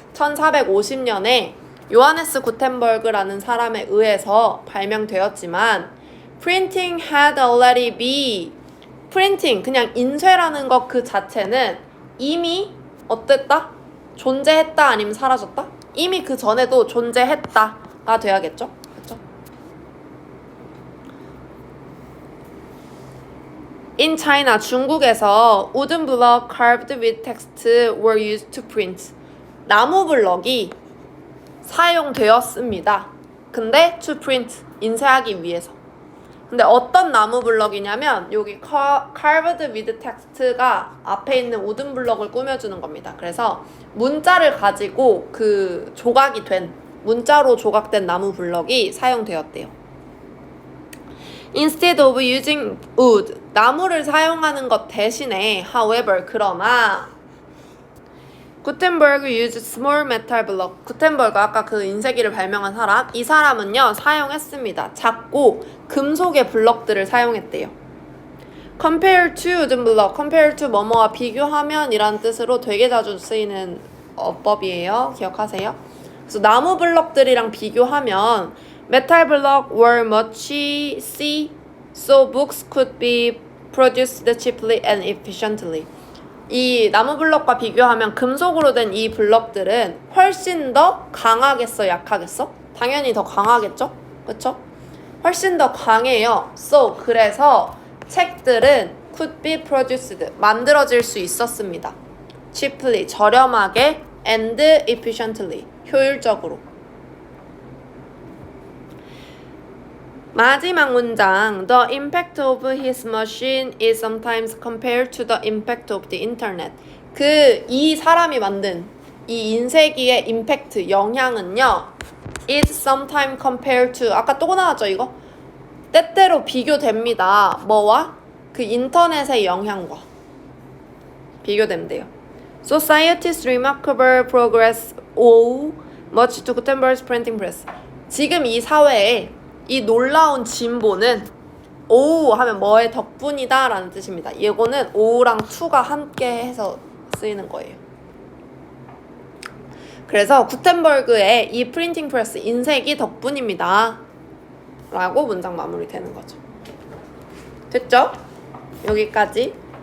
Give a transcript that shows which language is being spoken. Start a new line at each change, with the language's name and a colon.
Korean: 1450년에 요하네스 구텐버그라는 사람에 의해서 발명되었지만
English: printing had already been,
Korean: printing 그냥 인쇄라는 것 그 자체는 이미 어땠다? 존재했다 아니면 사라졌다? 이미 그 전에도 존재했다가 돼야겠죠? 그렇죠?
English: In China,
Korean: 중국에서
English: wooden block carved with text were used to print.
Korean: 나무 블럭이 사용되었습니다. 근데
English: to print,
Korean: 인쇄하기 위해서. 근데 어떤 나무 블럭이냐면 여기
English: carved with text
Korean: 가 앞에 있는 wooden 블럭을 꾸며주는 겁니다. 그래서 문자를 가지고 그 조각이 된, 문자로 조각된 나무 블럭이 사용되었대요.
English: Instead of using wood,
Korean: 나무를 사용하는 것 대신에,
English: however,
Korean: 그러나
English: 구텐버그 used small metal block.
Korean: 구텐버그 아까 그 인쇄기를 발명한 사람, 이 사람은요 사용했습니다. 작고 금속의 블럭들을 사용했대요.
English: Compare to wooden block.
Korean: Compare to 뭐뭐와 비교하면 이란 뜻으로 되게 자주 쓰이는 어법이에요. 기억하세요? 그래서 나무 블럭들이랑 비교하면
English: metal block were much see, so books could be produced cheaply and efficiently.
Korean: 이 나무 블럭과 비교하면 금속으로 된 이 블럭들은 훨씬 더 강하겠어, 약하겠어? 당연히 더 강하겠죠? 그쵸? 훨씬 더 강해요. So, 그래서 책들은
English: could be produced,
Korean: 만들어질 수 있었습니다.
English: cheaply, 저렴하게 and efficiently, 효율적으로.
Korean: 마지막 문장.
English: The impact of his machine is sometimes compared to the impact of the internet.
Korean: 이 사람이 만든 이 인쇄기의 임팩트, 영향은요,
English: is sometimes compared to,
Korean: 아까 또 나왔죠, 이거? 때때로 비교됩니다. 뭐와? 그 인터넷의 영향과 비교된대요.
English: Society's remarkable progress owe much to Gutenberg's printing press.
Korean: 지금 이 사회에 이 놀라운 진보는 owe 하면 뭐의 덕분이다 라는 뜻입니다. 이거는 owe랑 to가 함께 해서 쓰이는 거예요. 그래서 구텐버그의 이 프린팅 프레스 인쇄기 덕분입니다 라고 문장 마무리 되는 거죠. 됐죠? 여기까지.